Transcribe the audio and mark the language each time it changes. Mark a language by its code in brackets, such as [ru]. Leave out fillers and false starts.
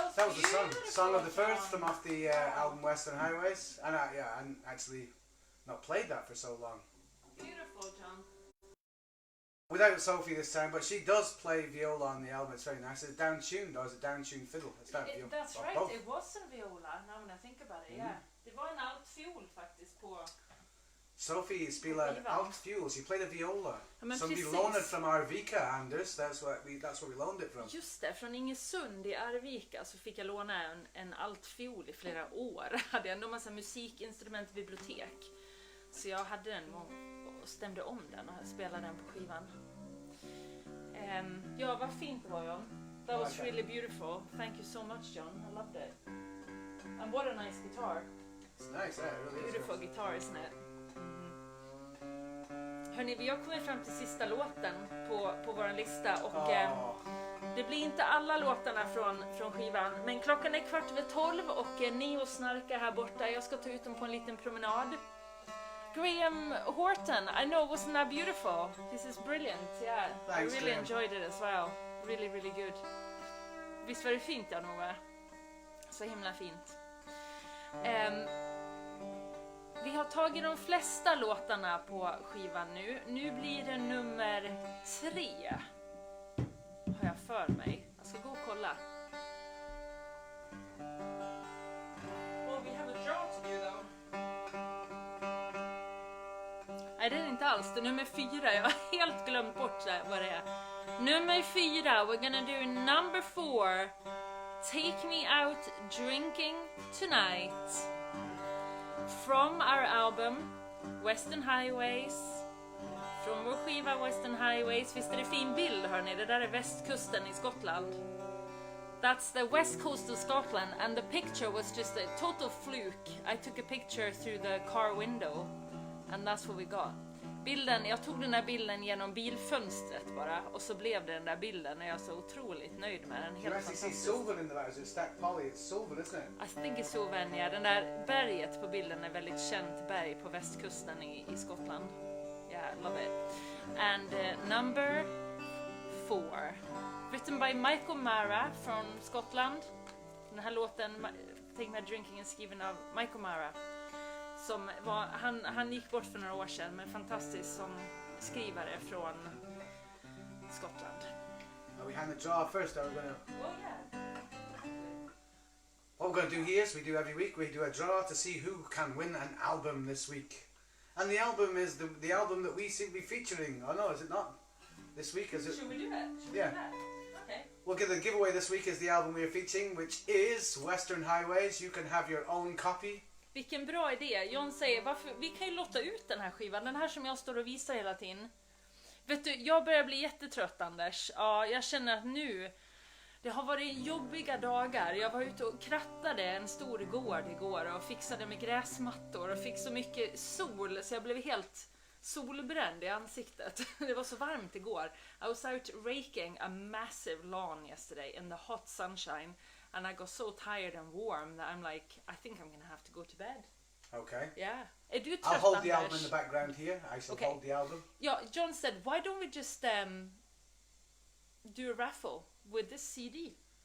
[en] That was the song of the first from off the album Western Highways, and I hadn't actually not played that for so long. Beautiful, John. Without Sophie this time, but she does play viola on the album. It's very nice. It's down-tuned, or is it down-tuned fiddle? It's down-tuned. That's right, both. it was en viola now when I think about it, yeah. [sv] Det var en altfiol faktiskt på... Sophie spelar altfiol. [en] She played a viola. [sv] Ja, men Som vi precis. lånade från Arvika, Anders. [en] That's where we loaned it from. [sv] Just det, från Ingesund i Arvika så fick jag låna en altfiol i flera år. Hade ändå massa musikinstrument i bibliotek. Så jag hade den och stämde om den och spelade den på skivan. Ja, vad fint det var, John. [en] That was really beautiful. Thank you so much, John. I loved it. And what a nice guitar. It's nice, yeah, it really is. Beautiful guitar, isn't it? [sv] Hörni, vi har kommit fram till sista låten på vår lista och det blir inte alla låtarna från skivan, men klockan är 11:15 och Neo snarkar här borta. Jag ska ta ut dem på en liten promenad. [en] Graham Horton, I know, wasn't that beautiful? This is brilliant, yeah. Thanks, I really Graham. enjoyed it as well. Really, really good. [sv] Visst var det fint, Jan-Ove? Så himla fint. Vi har tagit de flesta låtarna på skivan nu. Nu blir det nummer 3. Har jag för mig. Jag ska gå och kolla. [en] Well, we have a draw to do though. [sv] Nej, det är det inte alls. Det är nummer 4. Jag har helt glömt bort vad det är. Nummer 4. [en] We're gonna do number 4. Take me out drinking tonight. From our album Western Highways. [sv] Från vår skiva Western Highways. Visst är det fin bild, hörni? Det där är västkusten i Skottland. [en] That's the west coast of Scotland, and the picture was just a total fluke. I took a picture through the car window, and that's what we got. [sv] Bilden, jag tog den där bilden genom bilfönstret bara, och så blev det den där bilden, och jag är så otroligt nöjd med den. [en] You actually see silver in the light. It's Stack Polly. It's silver, isn't it? I think it's Sofie, [sv] ja. Den där berget på bilden är väldigt känt berg på västkusten i Skottland. [en] Yeah, I love it. And number 4. Written by Michael Mara [sv] från Skottland. Den här låten, Take Me Drinking, är skriven av Michael Mara. Som var, han gick bort för några år sedan, men fantastisk som skrivare från Skottland. [en] Are we hand the draw first? Are we gonna? Oh yeah. What we're going to do here is we do every week. We do a draw to see who can win an album this week, and the album is the album that we seem to be featuring. Oh no, is it not? This week is it? Should we do it? Should we Yeah. do that? Okay. Well, the giveaway this week is the album we are featuring, which is Western Highways. You can have your own copy. [sv] Vilken bra idé. John säger, vi kan ju lotta ut den här skivan. Den här som jag står och visar hela tiden. Vet du, jag börjar bli jättetrött, Anders. Ja, jag känner att nu... Det har varit jobbiga dagar. Jag var ute och krattade en stor gård igår och fixade med gräsmattor och fick så mycket sol så jag blev helt solbränd i ansiktet. Det var så varmt igår. [en] I was out raking a massive lawn yesterday in the hot sunshine. And I got so tired and warm that I'm like, I think I'm gonna have to go to bed. Okay. [sv] Yeah. Är du trött, [en] I'll hold the [sv] Anders? [en] album in the background here. I shall Okay. hold the album. Yeah, John said, why don't we just do a raffle with this CD?